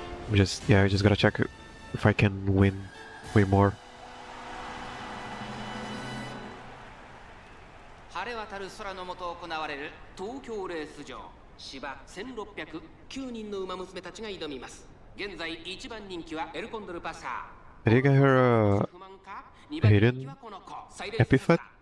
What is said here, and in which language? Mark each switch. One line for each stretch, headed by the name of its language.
English: I just gotta check if I can win way more.
Japanese: 晴れ渡る空の下行われる東京レース場。芝1609人の馬娘たちが挑みます。現在1番人気はエルコンドルパサー。
English: I think I heard hidden epithet.